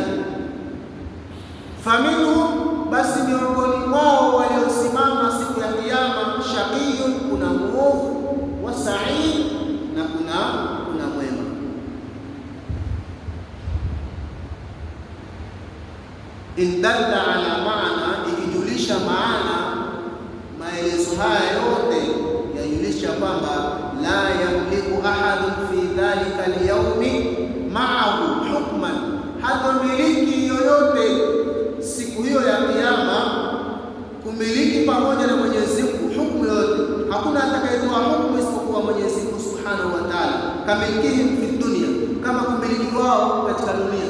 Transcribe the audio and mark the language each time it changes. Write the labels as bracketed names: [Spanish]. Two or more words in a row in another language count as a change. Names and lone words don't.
[Swahili] Faminhum, basi miongoni mwao waliosimama siku ya Kiyama, shaqiyun, kuna muovu, [Arabic] وسعيد, [Swahili] na kuna mwema. [Arabic] إن دل على معنى, [Swahili] ikijulisha maana, maelezo haya yote yajulisha kwamba [Arabic] لا يملك أحد في ذلك اليوم معه حكما, [Swahili] hatomiliki yoyote siku hiyo ya Kiyama kumiliki pamoja na Mwenyezi Mungu hukumu yote. Hakuna atakayetoa hukumu isipokuwa Mwenyezi Mungu [Arabic] سبحانه وتعالى, [Swahili] kamiliki [Arabic] في الدنيا, [Swahili] kama kumiliki wao katika dunia.